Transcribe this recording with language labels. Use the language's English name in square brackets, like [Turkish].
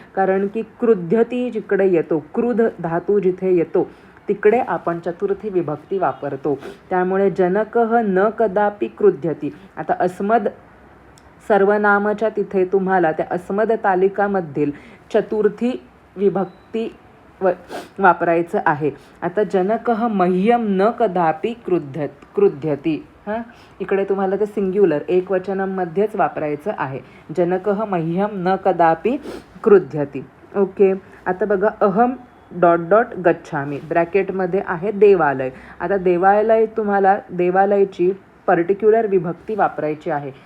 [Marathi] कारण की क्रुध्यती जिकडे येतो, क्रुध धातू जिथे येतो तिकडे आपण चतुर्थी विभक्ती वापरतो. त्यामुळे [Sanskrit] जनकः न कदापि क्रुध्यती. [Marathi] आता अस्मद सर्वनामाच्या तिथे तुम्हाला त्या अस्मद तालिकामधील चतुर्थी विभक्ती वापरायचं आहे. [Sanskrit] आता जनकः मह्यम न कदापि क्रुध्यती. [Marathi] इकडे तुम्हाला ते सिंग्युलर एकवचनामध्येच वापरायचं आहे. [Sanskrit] जनकः मह्यम न कदापि क्रुध्यती. ओके. [Marathi] आता बघा, [Sanskrit] अहम [Marathi] डॉट डॉट गच्छामी, ब्रॅकेटमध्ये आहे देवालय. आता देवालय, तुम्हाला देवालयची पर्टिक्युलर विभक्ती वापरायची आहे.